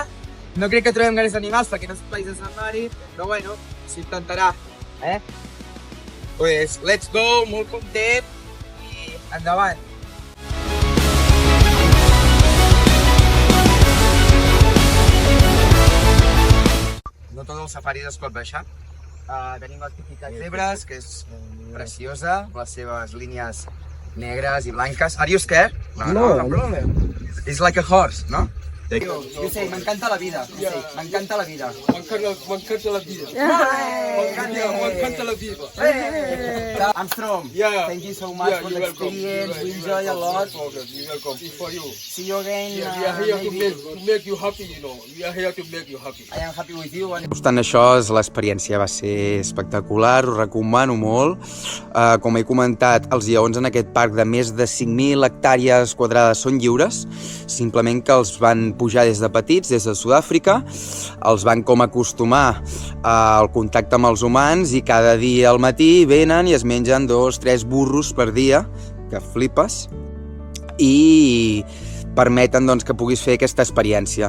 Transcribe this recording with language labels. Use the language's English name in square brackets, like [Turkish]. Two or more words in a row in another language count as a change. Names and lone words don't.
[Catalan] No crec que trobem gaires animals perquè no és un país de safari, però bueno, s'intentarà, Pues [English] let's go, [Catalan] molt content i endavant. No tot el safari es pot baixar. Tenim les típiques zebres, que és preciosa, les seves línies negres i blanques. [English] Are you scared? No problem. It's like a horse, [Catalan] no? [Spanish] Yo sé, [Catalan] m'encanta la vida. M'encanta la vida. M'encanta la vida. M'encanta la vida. [English] Armstrong, Yeah. thank you so much for the you're welcome. experience. We enjoy a lot. You're welcome. It's for you. See you again. Yeah, we are here to make you happy, you know. We are here to make you happy. I am happy with you. [Catalan] No obstant això, l'experiència va ser espectacular, ho recomano molt. Com he comentat, els lleons en aquest parc de més de 5.000 hectàrees quadrades són lliures, simplement que els van pujar des de petits, des de Sud-àfrica, els van com acostumar al contacte amb els humans i cada dia al matí venen i es mengen 2-3 burros per dia, que flipes, i permeten doncs, que puguis fer aquesta experiència.